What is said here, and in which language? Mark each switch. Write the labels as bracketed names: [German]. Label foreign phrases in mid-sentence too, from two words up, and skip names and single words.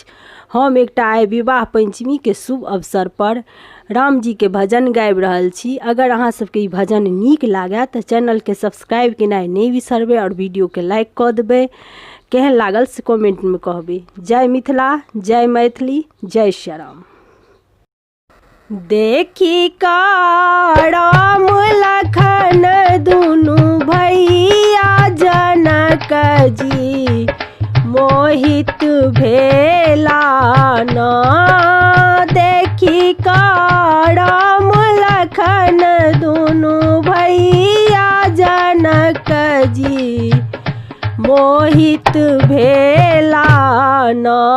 [Maithili] हम एकटा आइ विवाह पंचमी के शुभ अवसर पर राम जी के भजन गाबि रहल छी। अगर अहाँ सबके ई भजन नीक लागे तो चैनल के सब्सक्राइब केनाइ नहीं बिसरबै और वीडियो के लाइक कऽ देबै। केहन लागल से कमेंट में कहबै। जय मिथिला, जय मैथिली, जय श्री राम। देखी का राम लखन दुनु भैया जनक जी मोहित भेला न। देखी का राम लखन दुनु भैया जनक जी मोहित भेला न।